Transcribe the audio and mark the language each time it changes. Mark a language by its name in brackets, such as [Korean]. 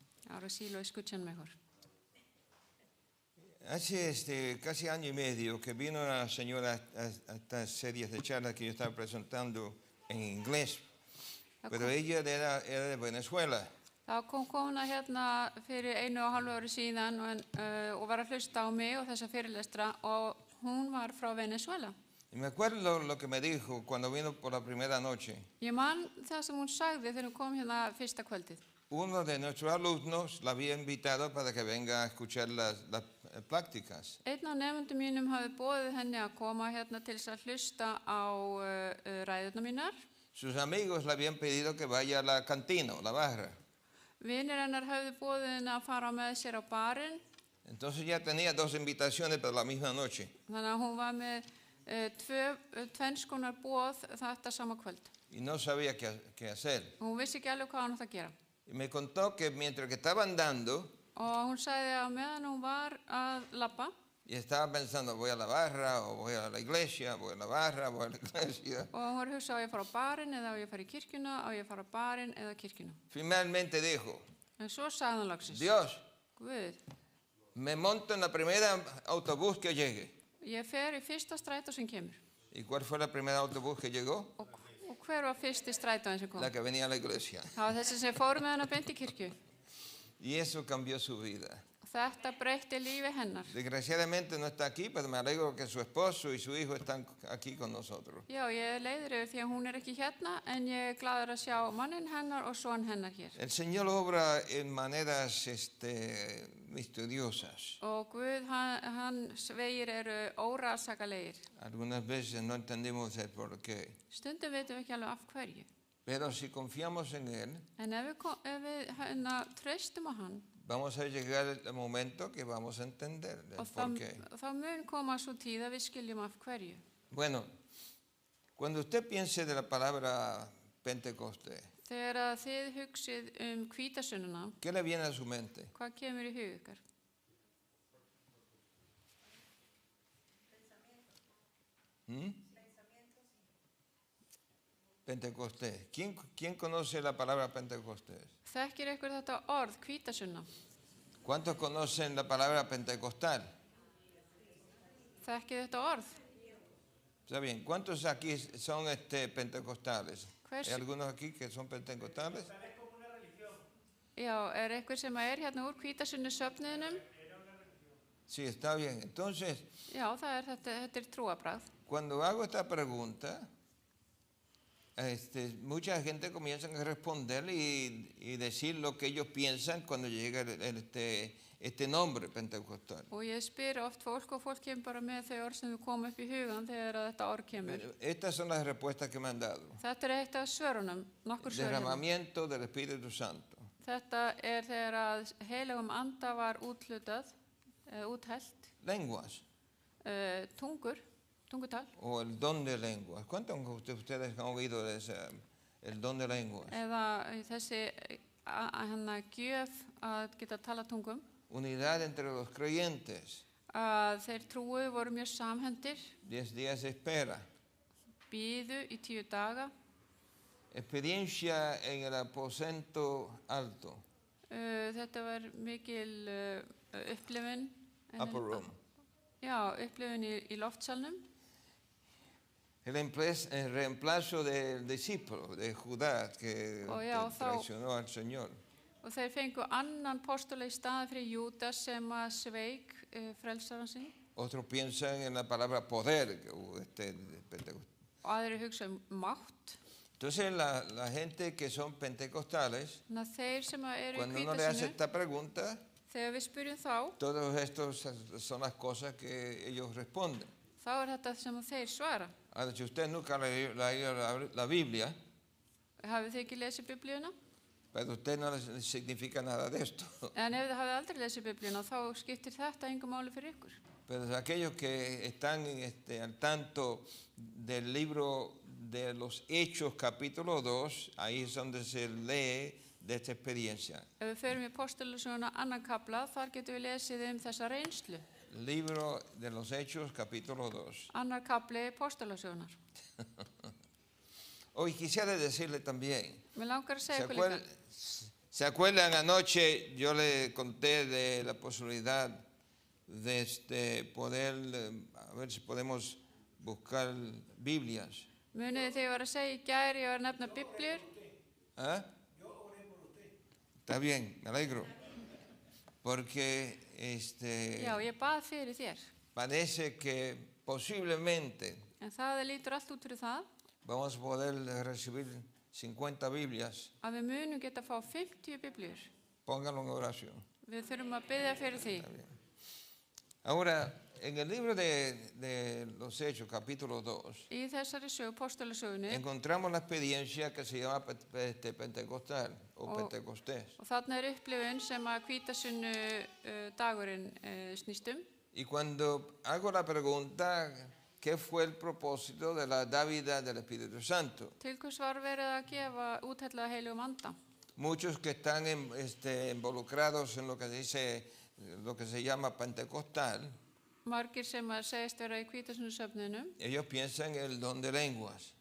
[Spanish] Ahora sí lo escuchan mejor. Hace casi año y medio que vino una señora a estas series de charlas que yo estaba presentando en inglés, pero ella era de Venezuela. [Icelandic] Það kom kona hérna fyrir 1,5 ári síðan og var að hlusta á mig og þessa fyrirlestra og hún var frá Venezuela. [Spanish] Y me acuerdo lo que me dijo cuando vino por la primera noche. [Icelandic] Ég man það sem hún sagði þegar hún kom hérna fyrsta kvöldið. [Spanish] Uno de nuestros alumnos la había invitado para que venga a escuchar las prácticas. [Icelandic] Einn af nemendum mínum hafði boðið henni að koma hérna til þess að hlusta á ræðurnar mínar. [Spanish] Sus amigos le habían pedido que vaya a la cantina o la barra. [Icelandic] Vinir hennar hafði boðið henni að fara með sér á barinn. [Spanish] Entonces ya tenía 2 invitaciones para la misma noche. [Icelandic] Þannig að hún var með tvenns konar boð þetta sama kvöld. [Spanish] Y no sabía qué hacer. [Icelandic] Hún vissi ekki alveg hvað hún átti að gera. [Spanish] Y me contó que mientras que estaba andando, [Icelandic] Og hún sagði að meðan hún var að labba, [Spanish] y estaba pensando, voy a la barra o voy a la iglesia, voy a la barra, voy a la iglesia. [Icelandic] og hún var að hugsa á ég að fara á barinn eða á ég að fara í kirkjuna, á ég að fara á barinn eða kirkjuna. [Spanish] Finalmente dijo, [Icelandic] En svo sagði hann loksins, [Spanish] Dios, [Icelandic] Guð, [Spanish] me monto en la primera autobús que llegue. [Icelandic] ég fer í fyrsta strætó sem kemur. [Spanish] ¿Y cuál fue la primera autobús que llegó? [Icelandic] Og hver var fyrsti strætóin sem kom? [Spanish] La que venía a la iglesia. [Icelandic] Það var þessi sem fóru með hana beint í kirkju. [Spanish] Y eso cambió su vida. [Icelandic] Þetta breytti lífi hennar. [Spanish] Desgraciadamente no está aquí, pero me alegro que su esposo y su hijo están aquí con nosotros. [Icelandic] Já, ég er leiður yfir því að hún er ekki hérna, en ég er glaður að sjá mannin hennar og son hennar hér. [Spanish] El Señor obra en maneras misteriosas. [Icelandic] Og Guð, hans vegir eru órasakalegir. [Spanish] Algunas veces no entendemos el porqué. [Icelandic] Stundum veitum við ekki alveg af hverju. [Spanish] Pero si confiamos en Él, [Icelandic] En ef við treystum á hann, [Spanish] vamos a llegar al momento que vamos a entender el [Icelandic] og [Spanish] porqué. [Icelandic] þá mun koma svo tíð að við skiljum af hverju. [Spanish] Bueno, cuando usted piense de la palabra Pentecostés, [Icelandic] Þegar að þið hugsið hvítasununa, [Spanish] ¿qué le viene a su mente? [Icelandic] hvað kemur í hug ykkar? [Spanish] Pentecostés. ¿Quién conoce la palabra Pentecostés? [Icelandic] Þekkir ykkur þetta orð, hvítasunna? [Spanish] ¿Cuántos conocen la palabra pentecostal? [Icelandic] Þekkir þetta orð? [Spanish] Está bien. ¿Cuántos aquí son pentecostales? [Icelandic] Hvers- [Spanish] ¿Hay algunos aquí que son pentecostales? [Icelandic] Já, einhver sem hérna úr hvítasunnu söfnuðinum? [Spanish] Sí, está bien. Entonces, [Icelandic] Já, þetta trúarbragð. [Spanish] cuando hago esta pregunta, mucha gente comienza a responder y decir lo que ellos piensan cuando llega este nombre pentecostal. [Icelandic] Og ég spyr oft fólk og fólk kemur bara með þau orð sem þau koma upp í hugan þegar að þetta orð kemur. [Spanish] Estas son las respuestas que me han dado. [Icelandic] Þetta eitt af svörunum, nokkur svörunum. [Spanish] Derramamiento del Espíritu Santo. [Icelandic] Þetta þegar að heilagum anda var úthlutað, úthellt, [Spanish] Lenguas [Icelandic] tungutal, [Spanish] o el don de lenguas. ¿Cuántos de ustedes han oído de el don de lenguas? [Icelandic] eða þessi hérna gjöf að geta tala tungum. [Spanish] Unidad entre los creyentes. [Icelandic] Að þeir trúu voru mjög samhendir, [Spanish] 10 días de espera. [Icelandic] biðu í 10 daga. [Spanish] Experiencia en el aposento alto. [Icelandic] Þetta var mikil upplifun. [English] Upper room. [Icelandic] Já, upplifun í loftsalnum. [Spanish] El reemplazo del discípulo de Judá que traicionó al Señor. [Icelandic] Og þeir fengu annan postulega í staði fyrir Júdas sem að sveik frelsaran sinn. [Spanish] Otros piensan en la palabra poder. [Icelandic] Og aðrir hugsa mátt. [Spanish] Entonces la gente que son pentecostales, [Icelandic] Þannig að þeir sem eru í [Spanish] cuando uno le hace [Icelandic] hvítasunnu, [Spanish] esta pregunta, [Icelandic] þegar við spyrjum þá, [Spanish] todos estos son las cosas que ellos responden. [Icelandic] þá þetta sem þeir svara. [Spanish] Ahora, si usted nunca ha leído la Biblia, [Icelandic] Hafið þið ekki lesið Biblíuna? [Spanish] para usted no le significa nada de esto. [Icelandic] En ef þið hafið aldrei lesið Biblíuna, þá skiptir þetta engu máli fyrir ykkur. [Spanish] Pero aquellos que están al tanto del libro de los Hechos, capítulo 2, ahí es donde se lee de esta experiencia. [Icelandic] Ef við förum í postulasöguna annan kafla, þar getum við lesið þessa reynslu. [Spanish] Libro de los Hechos, capítulo 2. [Icelandic] Annar kafli postulasögunar. [Spanish] Hoy quisiera decirle también, [Icelandic] Mér langar að segja ykkur líka. [Spanish] ¿se acuerdan anoche yo le conté de la posibilidad de poder, a ver si podemos buscar Biblias? [Icelandic] Munið þið var að segja í gær, ég var að nefna Biblíur. [Spanish] ¿Ah? Está bien, me alegro. Porque [Icelandic] Já, ég bað fyrir þér. [Spanish] parece que posiblemente [Icelandic] En það lítur allt út fyrir það [Spanish] vamos a poder recibir 50 Biblias. [Icelandic] að við munum geta að fá 50 Biblíur. [Spanish] Pónganlo en oración. [Icelandic] Við þurfum að biðja fyrir því. [Spanish] Ahora, en el libro de los Hechos, capítulo 2, [Icelandic] Í þessari postulasögunni, [Spanish] encontramos la experiencia que se llama pentecostal o pentecostés. [Icelandic] og þarna upplifun sem að hvítasunnu dagurinn snýst [Spanish] Y cuando hago la pregunta, ¿qué fue el propósito de la dávida del Espíritu Santo? [Icelandic] Til hvers var verið að gefa úthellaða heilugum anda? [Spanish] Muchos que están involucrados en lo que se llama pentecostal, [Icelandic] Margir sem að segist vera í hvítasunnu söfnunum, [Spanish] ellos piensan en el don de lenguas.